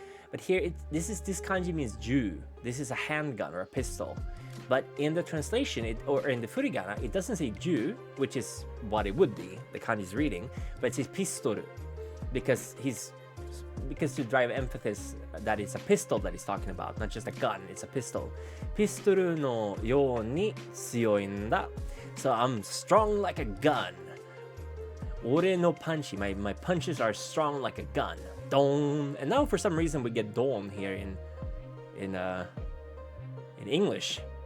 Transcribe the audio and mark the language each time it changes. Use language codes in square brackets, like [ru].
[en] But here this kanji means ju. This is a handgun or a pistol. But in the translation or in the furigana it doesn't say ju, which is what it would be. The kanji's reading, but it says pistol because to drive emphasis that it's a pistol that he's talking about, not just a gun, it's a pistol. [ja] ピストルのように強いんだ. [en] So I'm strong like a gun. [ja] 俺のパンチ, [en] my punches are strong like a gun. Don. And now for some reason we get don here in English.